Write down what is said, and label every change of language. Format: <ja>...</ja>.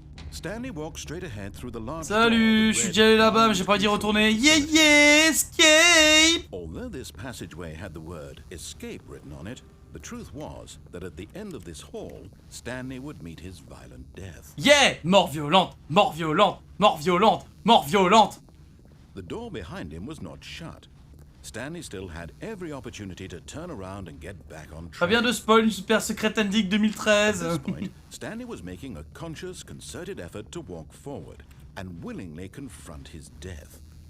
<en>Stanley walked straight ahead through the large</en> <fr>Salut, je suis déjà allé là-bas, mais j'ai pas envie d'y retourner.</fr> <en>Yeah, escape! Although this passageway had the word escape written on it, the truth was that at the end of this hall, Stanley would meet his violent death. Yeah!</en> <fr>Mort violente, mort violente, mort violente, mort violente.</fr> <en>The door behind him was not shut. Stanley still had every opportunity to turn around and get back on track.</en> <fr>Pas bien de spoil une</fr> <en>super secret ending</en> <fr>2013.</fr> <en>At this point, Stanley was making a conscious, concerted effort to walk forward and willingly confront his death.</en>